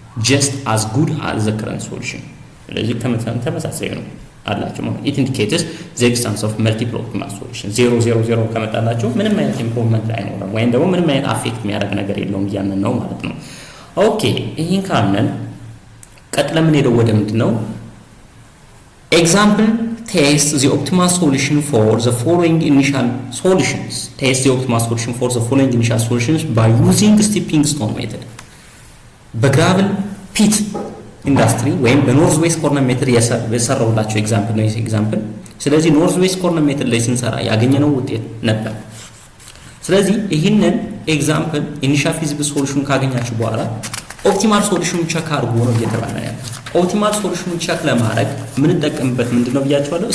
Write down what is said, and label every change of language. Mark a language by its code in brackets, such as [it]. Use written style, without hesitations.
[en] just as good as the current solution [am] ስለዚህ ተመሳሳይ ነው አላችሁ ማለት [en] it indicates the existence of multiple optimal solution [am] 0 ከመጣላችሁ ምንም አይነት ኢምፕሩቭመንት አይኖርም ወይም ደግሞ ምንም አይነት አፌክት የሚያደርግ ነገር የለውም እያልን ነው ማለት ነው። ኦኬ ይሄን ካልን ቀጥለን ምን ሄደው ወደ ምንድነው [en] Example, test the optimal solution for the following initial solutions. Test the optimal solution for the following initial solutions by using stepping stone method. [am] በግራቭል ፒት ኢንዱስትሪ ወይም በኖርዝ ዌስት ኮርነር ሜትድ የሰራውላችሁ ኤግዛምፕል ነው ይሄ ኤግዛምፕል። ስለዚህ ኖርዝ ዌስት ኮርነር ሜትድ ላይ ስንሰራ ያገኘነው ውጤት ነበር። ስለዚህ ይህንን ኤግዛምፕል ኢኒሻል ፊዚብል ሶሉሽን ካገኛችሁ በኋላ ኦፕቲማል ሶሉሽን ቼክ አድርጉ ነው እየተባለ ያለው። ኦፕቲማል ሶሉሽን ቼክ ለማድረግ የምንጠቀምበት ምንድነው ብያችኋለሁ?